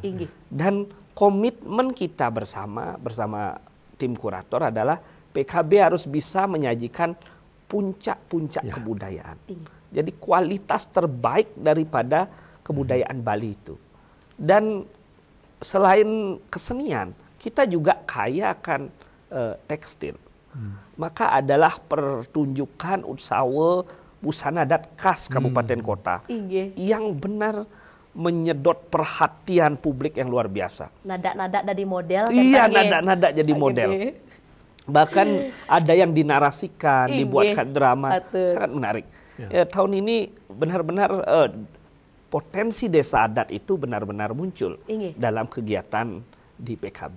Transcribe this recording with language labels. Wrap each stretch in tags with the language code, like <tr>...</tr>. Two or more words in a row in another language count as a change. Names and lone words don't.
<id>Dan komitmen kita bersama tim kurator adalah PKB harus bisa menyajikan puncak-puncak kebudayaan. Jadi kualitas terbaik daripada kebudayaan Bali itu. Dan selain kesenian, kita juga kaya akan tekstil. Maka adalah pertunjukan utsawa busana adat khas kabupaten kota yang benar menyedot perhatian publik yang luar biasa. Nada-nada dari model. Nada-nada jadi model. Bahkan ada yang dinarasikan, dibuatkan drama. Sangat menarik. Tahun ini benar-benar potensi desa adat itu benar-benar muncul dalam kegiatan di PKB.</id>